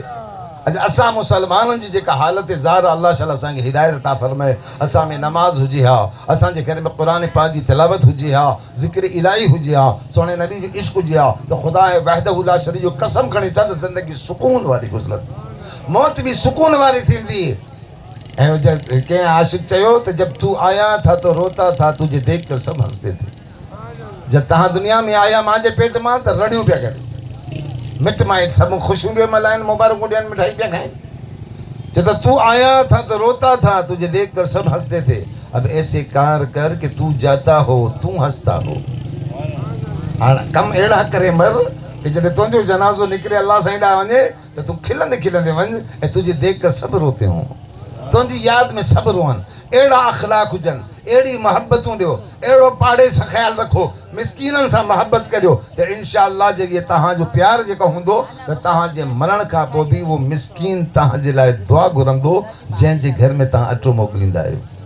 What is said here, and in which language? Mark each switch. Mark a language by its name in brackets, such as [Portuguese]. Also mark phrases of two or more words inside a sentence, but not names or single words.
[Sindhi] अॼु असां मुसलमाननि जी जेका हालत ज़ाहिर अलाह ताला असांखे हिदायत अता फरमाए, असां में नमाज़ हुजे हा, असांजे घर में क़ुरान पाक जी तिलावत हुजे हा, ज़िक्र इलाही हुजे हा, सोने नबी जो इश्क हुजे हा, त ख़ुदा [Arabic] وحده لا شريك [Sindhi] जो कसम खणी चवंद ज़िंदगी सुकून वारी गुज़रत, मौत भी सुकून वारी थींदी। ऐं कंहिं आशिक़ चयो त [Urdu] جب تو آیا تھا تو روتا تھا، تجھے دیکھ کر سب ہنستے تھے. [Sindhi] जब तव्हां दुनिया में आया मुंहिंजे पेट मां त रड़ियूं पिया करे, मिट माइट सब खुशियूं पिया मल्हाइनि, मुबारकूं ॾियनि, मिठाई पिया खाइनि। [Urdu] جب تو آیا تھا تو روتا تھا، تجھے دیکھ کر سب ہنستے تھے، اب ایسے کار کر کہ تو جاتا ہو تو ہنستا ہو. [Sindhi] हाणे कम अहिड़ा करे मर कि जॾहिं तुंहिंजो जनाज़ो निकिरे अलाह साईं ॾांहुं वञे त तूं खिलंदे खिलंदे वञ, ऐं [Urdu] تجھے دیکھ کر سب روتے ہو, [Sindhi] तुंहिंजी यादि में सब रोअनि। अहिड़ा अख़लाक हुजनि, अहिड़ी मोहबतूं ॾियो, अहिड़ो पाड़े सां ख़्यालु रखो, मिसकीननि सां मोहबत करियो, त [Arabic] إن شاء الله [Sindhi] जेके तव्हांजो प्यारु जेको हूंदो त तव्हांजे मरण खां पोइ बि उहो मिसकीन तव्हांजे लाइ दुआ घुरंदो, जंहिंजे घर में तव्हां अटो मोकिलींदा आहियो,